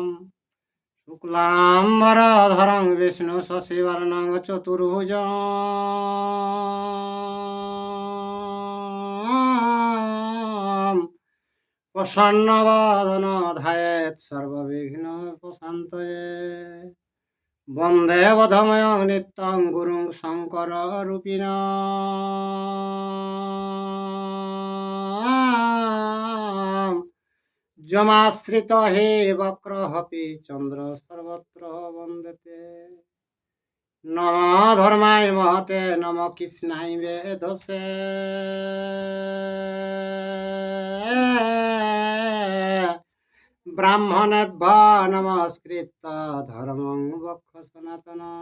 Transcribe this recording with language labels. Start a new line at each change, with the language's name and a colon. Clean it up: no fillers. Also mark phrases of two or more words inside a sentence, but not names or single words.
Sanskrit: শুক্লাম্বরধরং বিষ্ণু শশিবর্ণং চতুর্ভুজং প্রসন্নবদনো ধ্যায়েৎ সর্ববিঘ্নোপশান্তয়ে। বন্দে বধময়ং নিত্যং গুরুং শঙ্কর রূপিণাম। যমাশ্রিত হে বক্রহপি চন্দ্র সর্বত্র বন্দেতে। নম ধর্মায় মহতে নম কৃষ্ণায় বেদসে। ব্রাহ্মণেভ্য নমস্কৃত্য ধর্মং বক্ষ সনাতন।